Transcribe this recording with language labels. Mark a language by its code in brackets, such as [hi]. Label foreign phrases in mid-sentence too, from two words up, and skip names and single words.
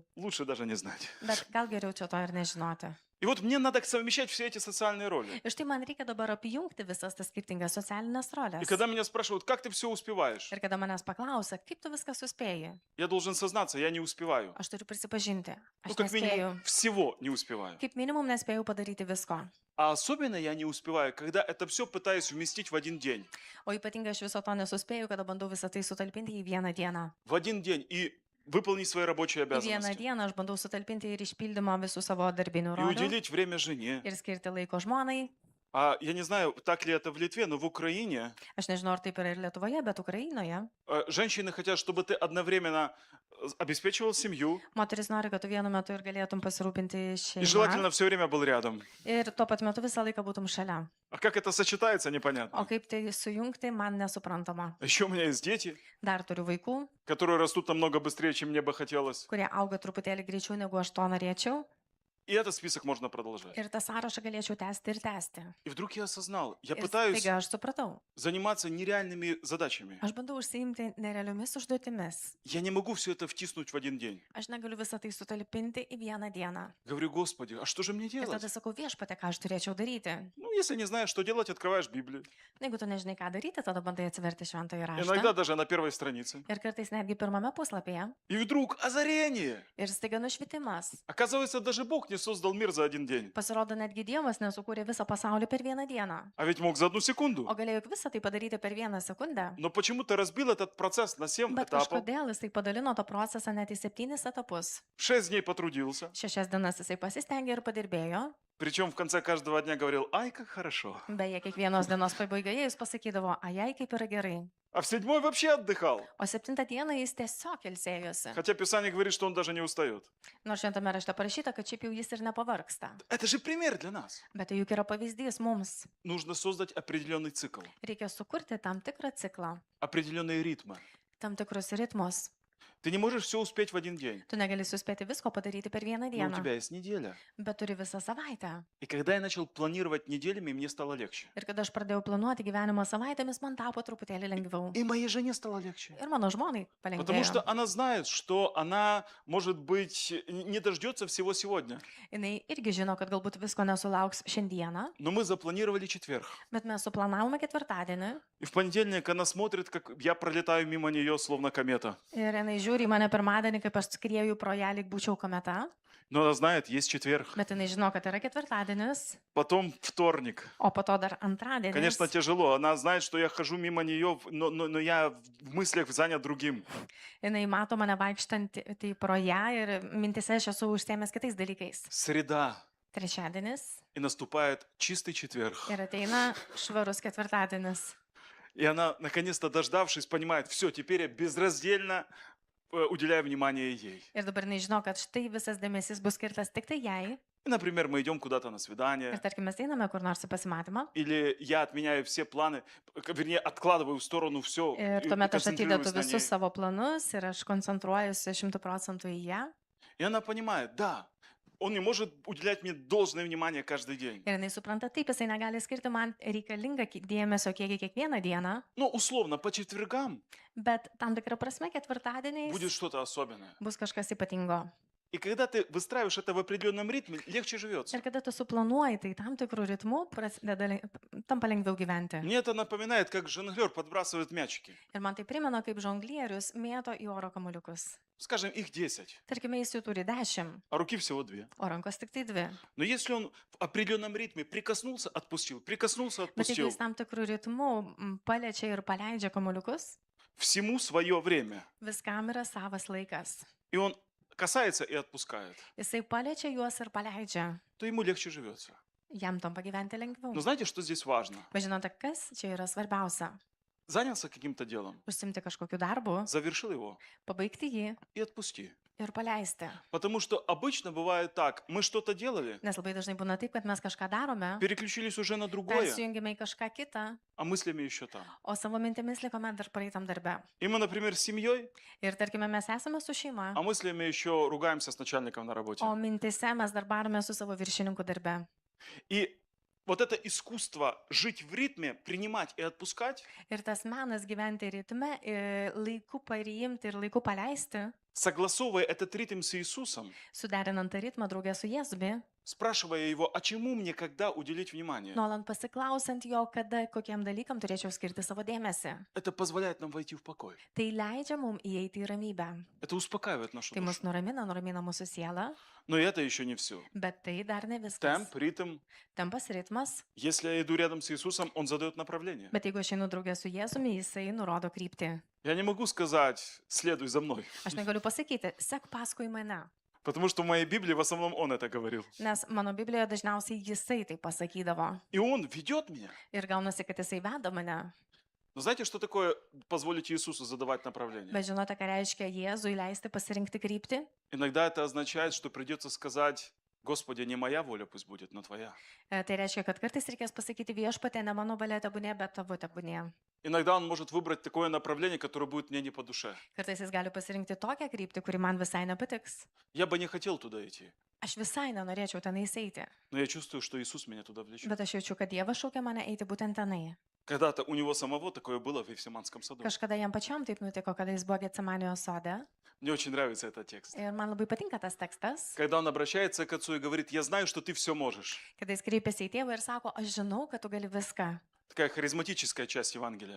[ru] Лучше даже не знать. [lt] Bet gal geriau čia to ir nežinoti. [ru] И вот мне надо совмещать все эти социальные роли. [lt] Ir štai man reikia dabar apjungti visas tas skirtingas socialinės [ru] И [lt] rolės. [ru] когда меня спрашивают, как ты все успеваешь, [lt] Ir kada manęs paklausia, kaip tu viską suspėjai, [ru] я должен сознаться, я не успеваю. [lt] aš turiu prisipažinti, [ru] Ну, [lt] aš [ru] как [lt] nespėjau. [ru] минимум, всего не успеваю. [lt] Kaip minimum nespėjau padaryti visko. [ru] А особенно я не успеваю, когда это все пытаюсь вместить в один день. [lt] O ypatingai aš viso to nesuspėjau, kada bandau visą tai sutalpinti į vieną dieną. [ru] В один день. И выполнить свои рабочие [lt] Į vieną [ru] обязанности [lt] dieną aš bandau sutalpinti ir išpildymą visų savo darbinių [ru] и [lt] rolių [ru] уделить время жене. [lt] ir skirti laiko žmonai. [ru] А я не знаю, так ли это в Литве, но в Украине [lt] Aš nežinau, ar taip yra ir Lietuvoje, bet Ukrainoje. [ru] женщины хотят, чтобы ты одновременно обеспечивал семью [lt] Moteris nori, kad tu vienu metu ir galėtum pasirūpinti [ru] и [lt] šeimą. [ru] желательно все время был рядом. [lt] Ir tuo pat metu visą laiką būtum šalia. [ru] А как это сочетается, [lt] O [ru] непонятно. [lt] kaip tai sujungti, man nesuprantama. [ru] Еще у меня есть дети, [lt] Dar turiu vaikų, [ru] которые rастут намного быстрее, чем мне бы хотелось. [lt] kurie auga truputėlį greičiau, negu aš to norėčiau. [ru] И этот список можно продолжать. [lt] Ir tą sąrašą galėčiau tęsti ir tęsti. [ru] И вдруг я осознал, я [lt] Ir [ru] пытаюсь [lt] staiga aš supratau. [ru] заниматься нереальными задачами. [lt] Aš bandau užsiimti nerealiomis užduotimis. [ru] Я не могу все это втиснуть в один день. [lt] Aš negaliu visą tai sutalpinti į vieną dieną. [ru] Говорю, Господи, а что же мне [lt] Ir [ru] делать? [lt] tada sakau, viešpate, ką aš turėčiau daryti. [ru] Ну, если не знаешь, что делать, открываешь Библию. [lt] Jeigu tu nežinai, ką daryti, tada bandai atsiverti šventąjį [ru] Иногда [lt] raštą. [ru] даже на первой странице. [lt] Ir kartais netgi pirmame puslapyje. [ru] И вдруг озарение. [lt] Ir staiga nušvitimas. [ru] Оказывается, даже Бог не создал мир за один день. [lt] Pasirodo, netgi Dievas nesukūrė visą pasaulį per vieną dieną. [ru] А ведь мог за одну [lt] O [ru] секунду. [lt] galėjo juk visą tai padaryti per vieną sekundę. [ru] Но почему-то разбил этот процесс на 7 [lt] Bet [ru] этапов. [lt] kažkodėl jis tai padalino tą procesą net į 7 etapus. [ru] 6 дней потрудился. [lt] 6 dienas jisai pasistengė ir padirbėjo. [ru] Причем в конце каждого дня говорил, ай, как хорошо. [lt] Beje, kiekvienos dienos pabaigoje jis pasakydavo, ajai, kaip yra gerai. [ru] А в 7 вообще отдыхал. [lt] O 7 dieną jis tiesiog ilsėjosi. [ru] Хотя Писание говорит, что он даже не устает. [lt] Nors šventame rašte parašyta, kad šiaip jau jis ir nepavargsta. [ru] Это же пример для нас. [lt] Bet tai juk yra pavyzdys mums. [ru] Нужно создать определенный цикл, [lt] Reikia sukurti tam tikrą ciklą, [ru] определенные ритмы. [lt] tam tikrus ritmus. [ru] Ты не можешь все успеть в один день. [lt] Tu negali suspėti visko padaryti per vieną [ru] Но у [lt] dieną, [ru] тебя есть неделя. [lt] bet turi visą savaitę. [ru] И когда я начал планировать неделями, мне стало легче. [lt] Ir kada aš pradėjau planuoti gyvenimo savaitėmis, man tapo truputėlį lengviau. [ru] И моей жене стало легче. [lt] Ir mano žmonai [ru] Потому что [lt] palengvėjo. [ru] она знает, что она, может быть, не дождется всего сегодня. [lt] Jis irgi žino, kad galbūt visko nesulauks šiandieną, [ru] Но мы запланировали четверг. [lt] bet mes suplanavome ketvirtadienį. [ru] И в понедельник она смотрит, как я пролетаю мимо нее, словно комета. [lt] Ir jinai žiūri į mane pirmadienį, kaip aš skrieju pro ją, lyg būčiau kometa. [ru] Но она знает, есть четверг. [lt] Bet jinai žino, kad yra ketvirtadienis, [ru] Потом вторник. [lt] o po to dar antradienis. [ru] Конечно, тяжело. Она знает, что я хожу мимо нее, но я в мыслях занят другим. [lt] Jinai mato mane vaikštant tai pro ją ir mintise aš esu užsiemęs kitais dalykais. [ru] Среда. [lt] Trečiadienis [ru] И наступает чистый четверг. [lt] ir ateina švarus ketvirtadienis. [ru] И она, наконец-то дождавшись, понимает, все, теперь я безраздельно уделяю внимание ей. [lt] Ir dabar jinai žino, kad štai visas dėmesys bus skirtas tik tai jai. [ru] И, например, мы идем куда-то на [lt] Ir [ru] свидание, [lt] tarkim, mes einame kur nors į pasimatymą. [ru] или я отменяю все планы, вернее, откладываю в сторону все [lt] Ir [ru] и [lt] tuomet aš atidedu [ru] концентрируюсь на [lt] visus [ru] ней. [lt] savo planus ir aš koncentruojuosi 100% į ją. [ru] И она понимает, да, он не может уделять мне должное внимание каждый день. [lt] Ir jinai supranta, taip, jisai negali skirti man reikalingą dėmesio kiekį kiekvieną dieną, [ru] Но условно, по четвергам [lt] bet tam tikrą prasme ketvirtadieniais [ru] будет что-то особенное. [lt] bus kažkas ypatingo. [ru] И когда ты выстраиваешь это в определенном ритме, легче живется. [lt] Ir kada tu suplanuoji tai tam tikrų ritmų, tampa lengviau gyventi. [ru] Мне это напоминает, как жонглер подбрасывает мячики. [lt] Ir man tai primena, kaip žonglierius mėto į oro kamuliukus. [ru] Скажем, их 10, [lt] Tarkime, jis jų turi 10, [ru] а руки всего 2. [lt] o rankos tik tai 2. [ru] Но если он в определенном ритме прикоснулся, отпустил, [lt] Bet jeigu [ru] отпустил, [lt] jis tam tikrų ritmų paliečia ir paleidžia kamuliukus, [ru] всему свое время. [lt] viskam yra savas laikas. [ru] И он касается и отпускает, [lt] Jisai paliečia juos ir paleidžia. [ru] то ему легче живется. [lt] Jam tampa gyventi lengviau. [ru] Но знаете, что здесь важно? [lt] Bet žinote, kas čia yra svarbiausia? [ru] Занялся каким-то делом, [lt] Užsimti kažkokiu darbu, [ru] завершил его [lt] pabaigti jį [ru] и отпусти. [lt] ir paleisti. [ru] Потому что обычно бывает так, мы что-то делали, [lt] Nes labai dažnai būna taip, kad mes kažką darome, [ru] переключились уже на другое, [lt] persijungime į kažką kitą, [ru] а мыслями еще там. [lt] o savo mintimis likome dar praeitam darbe. [ru] И мы, например, с семьей, [lt] Ir tarkime, mes esame su šeima, [ru] а мыслями еще ругаемся с начальником на работе. [lt] o mintise mes dar barome su savo viršininku darbe. [ru] И вот это искусство жить в ритме, принимать и отпускать, [lt] Ir tas menas gyventi ritme, laiku priimti ir laiku paleisti, [ru] согласовывая этот ритм с Иисусом, [lt] suderinant tą ritmą draugę su Jėzumi, [ru] спрашивая его, а чему мне когда уделить внимание. [lt] nuolant pasiklausant jo, kada kokiem dalykam turėčiau skirti savo dėmesį. [ru] Это позволяет нам войти в покой. [lt] Tai leidžia mums įeiti į ramybę. [ru] Это успокаивает нашу [lt] Tai mus [ru] душу. [lt] nuramina mūsų sielą, [ru] Но и это еще не все. [lt] bet tai dar ne viskas. [ru] Темп, ритм. [lt] Tempas, ritmas, [ru] Если я иду рядом с Иисусом, Он задает направление. [lt] bet jeigu aš einu draugė su Jėzumi, jisai nurodo kryptį. [ru] Я не могу сказать, следуй за мной. [lt] Aš negaliu pasakyti, sek paskui mane, [ru] Потому что в моей Библии в основном Он это говорил. [lt] nes mano Biblijoje dažniausiai jisai tai pasakydavo. [ru] И Он ведет меня. [lt] Ir gaunasi, kad jisai veda mane. [ru] Но знаете, что такое позволить Иисусу задавать направление? [lt] Bet žinote, ką reiškia Jėzui leisti pasirinkti kryptį? [ru] Иногда это означает, что придется сказать, Господи, не моя воля пусть будет, но Твоя. [lt] Tai reiškia, kad kartais reikės pasakyti viešpatė, ne mano valia tebūnė, bet tavo tebūnė. [ru] Иногда Он может выбрать такое направление, которое будет мне не по душе. [lt] Kartais jis gali pasirinkti tokią kryptį, kuri man visai nepatiks. [ru] Я бы не хотел туда идти, [lt] Aš visai nenorėčiau tenai eiti, [ru] но я чувствую, что Иисус меня туда влечет. [lt] bet aš jaučiu, kad Dievas šaukia mane eiti būtent tenai. [ru] Когда-то у Него самого такое было в Евсиманском саду. [lt] Kažkada jam pačiam taip nutiko, kada jis buvo Getsemanijos sode. [ru] Мне очень нравится этот текст. [lt] Ir man labai patinka tas tekstas, [ru] Когда Он обращается к Отцу и говорит, я знаю, что Ты все можешь. [lt] kada jis kreipiasi į tėvą ir sako, aš žinau, kad tu gali viską. [ru] Такая харизматическая часть Евангелия.